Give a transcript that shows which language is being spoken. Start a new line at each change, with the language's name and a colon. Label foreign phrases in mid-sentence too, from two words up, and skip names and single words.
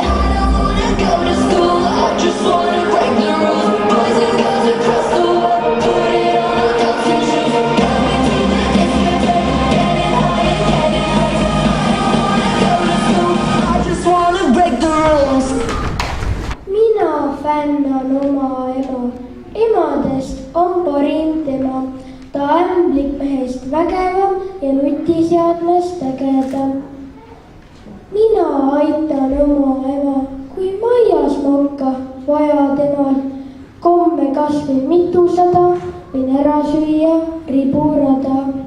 English: I don't wanna go to school, I just wanna break the rules. Boys and girls across the world, put it on our dancing shoes. Going to the discotheque, getting high and getting wrecked. I don't wanna go to school, I just wanna break the rules.
Estonian: mina fännan oma ema, emadest on parim tema. ta ämblikmehest vägevam ja nutiseadmest ägedam. mina aitan oma ema, kui maias monka vaja temal komme kas või mitusada, võin ära süüa riburada.